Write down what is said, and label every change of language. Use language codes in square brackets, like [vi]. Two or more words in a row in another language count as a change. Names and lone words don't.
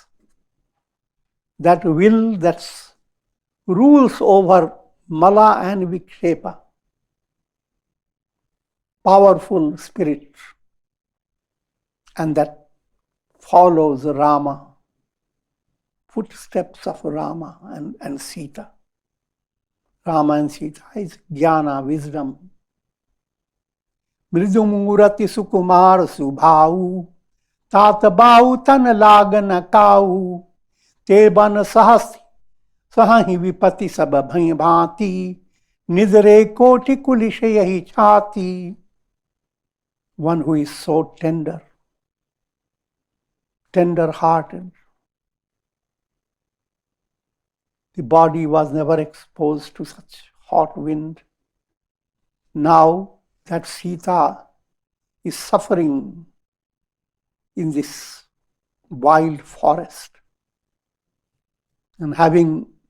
[en] That will that rules over mala and vikshepa, powerful spirit, and that follows Rama, footsteps of Rama and Sita. Rama and Sita is jnana, wisdom. [awa] मृदुमूरति सुकुमार सुभाउ, तात बाउ तन लागन काउ, ते बन सहस सहाहि विपति सब भई भांति, निजरे कोटि कुलिश यही छाती. [en] One who is so tender-hearted. The body was never exposed to such hot wind. Now that Sita is suffering in this wild forest, and having